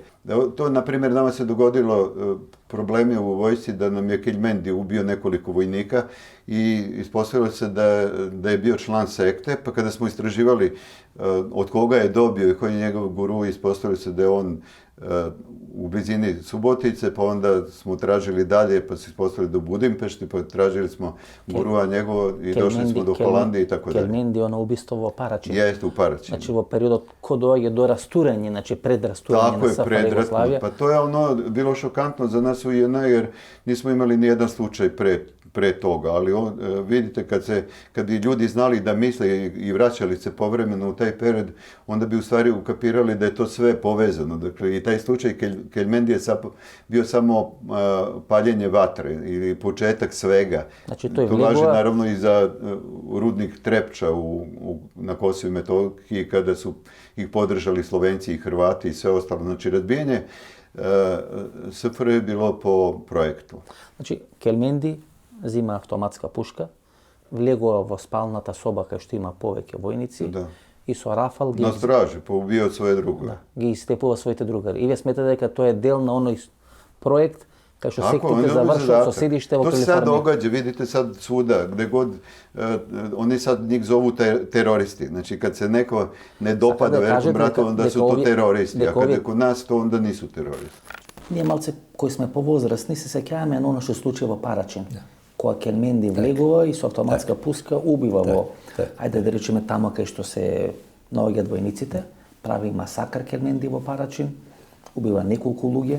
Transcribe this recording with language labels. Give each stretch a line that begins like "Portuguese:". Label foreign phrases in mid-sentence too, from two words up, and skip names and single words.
Serbian: To, na primjer, nama se dogodilo problemi u vojsci da nam je Kelmendi ubio nekoliko vojnika i ispostavilo se da je bio član sekte, pa kada smo istraživali od koga je dobio i koji je njegov guru, ispostavilo se da je on u blizini Subotice, pa onda smo tražili dalje, pa se ispostavili do Budimpešti, pa tražili smo gurua njegovo i došli smo do Holandije i tako dalje. Kelmendi, ono ubistvo
Macedonian: во Парачин.
Serbian: Jeste, u Paračinu. Znači,
Macedonian: во периодот кога доаѓа до растурање, значи пред растурање на СФР Југославија.
Serbian: Pa to je bilo šokantno za nas u JNA, jer nismo imali ni jedan slučaj pre pre toga, ali vidite kad i ljudi znali da misle i vraćali se povremeno u taj period, onda bi u stvari ukapirali da je to sve povezano. Dakle, i taj slučaj Keljmendi je bio samo paljenje vatre ili početak svega. Znači, to važi naravno i za rudnik Trepča na Kosovu i Metohiji, kada su ih podržali Slovenci i Hrvati i sve ostalo. Znači, razbijanje SFRJ je bilo po projektu.
Macedonian: Значи, Келменди зима автоматска пушка, влегува во спалната соба кај што има повеќе војници и со рафал ги...
Serbian: На стражи, поубио своје другари.
Macedonian: Ги истепува своите другари. И вие сметате дека тоа е дел на оној проект кај што сектите завршуваат со седиште во Калифорнија.
Serbian: To se sad događa, vidite sad svuda, gde god, oni sad njih zovu teroristi. Znači, kad se neko ne dopada velikom bratu, onda su to teroristi, a kad je kod nas, to onda nisu teroristi.
Macedonian: Ние малце кои сме повозрастни се сеќаваме на оно што случи во Парачин. Кога Келменди влегува и со автоматска пуска убива во, ајде да речеме тамо кај што се наоѓаат војниците, прави масакар Келменди во Парачин, убива неколку луѓе.